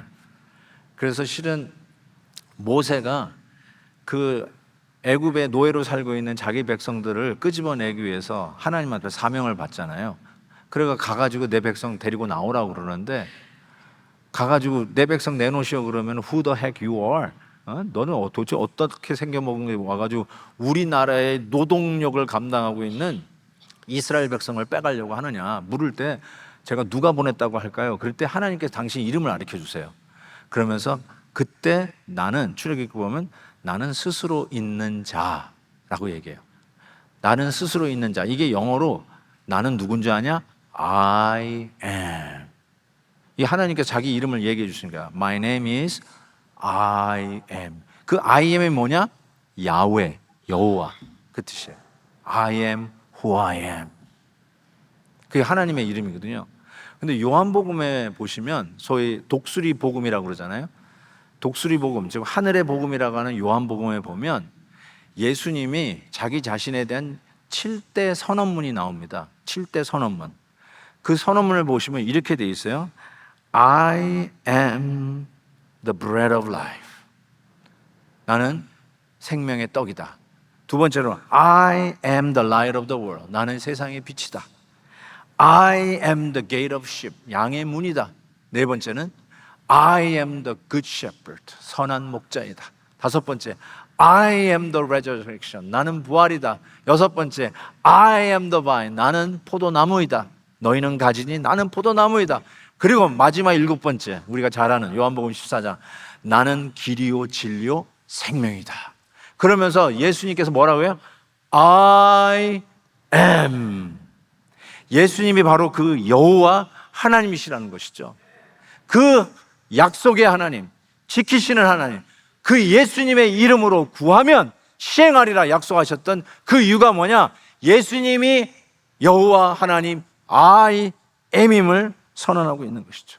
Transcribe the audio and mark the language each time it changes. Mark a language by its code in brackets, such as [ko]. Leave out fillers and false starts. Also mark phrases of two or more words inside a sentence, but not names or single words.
[ko] 그래서 실은 모세가 그 애굽의 노예로 살고 있는 자기 백성들을 끄집어내기 위해서 하나님한테 사명을 받잖아요. 그래가 가가지고 내 백성 데리고 나오라고 그러는데, 가가지고 내 백성 내놓으시오 그러면 [en] Who the heck you are? [ko] 너는 도대체 어떻게 생겨먹은 게 와가지고 우리나라의 노동력을 감당하고 있는 이스라엘 백성을 빼가려고 하느냐 물을 때, 제가 누가 보냈다고 할까요? 그럴 때 하나님께서 당신 이름을 가르쳐 주세요. 그러면서 그때 나는, 출애굽기 보면 나는 스스로 있는 자라고 얘기해요. 나는 스스로 있는 자. 이게 영어로 나는 누군지 아냐? [en] I am. [ko] 이 하나님께서 자기 이름을 얘기해 주시니까 [en] My name is I am. [ko] 그 [en] I am [ko] 이 뭐냐? 야훼, 여호와, 그 뜻이에요. [en] I am who I am. [ko] 그게 하나님의 이름이거든요. 근데 요한복음에 보시면 소위 독수리 복음이라고 그러잖아요. 독수리 복음, 즉 하늘의 복음이라고 하는 요한복음에 보면 예수님이 자기 자신에 대한 7대 선언문이 나옵니다. 7대 선언문. 그 선언문을 보시면 이렇게 돼 있어요. [en] I am the bread of life. [ko] 나는 생명의 떡이다. 두 번째로 [en] I am the light of the world. [ko] 나는 세상의 빛이다. [en] I am the gate of sheep. [ko] 양의 문이다. 네 번째는 [en] I am the good shepherd. [ko] 선한 목자이다. 다섯 번째 [en] I am the resurrection. [ko] 나는 부활이다. 여섯 번째 [en] I am the vine. [ko] 나는 포도나무이다. 너희는 가지니 나는 포도나무이다. 그리고 마지막 7번째, 우리가 잘 아는 요한복음 14장, 나는 길이요 진리요 생명이다. 그러면서 예수님께서 뭐라고요? [en] I am. [ko] 예수님이 바로 그 여호와 하나님이시라는 것이죠. 그 약속의 하나님, 지키시는 하나님, 그 예수님의 이름으로 구하면 시행하리라 약속하셨던 그 이유가 뭐냐? 예수님이 여호와 하나님 [en] I am [ko] 임을 선언하고 있는 것이죠.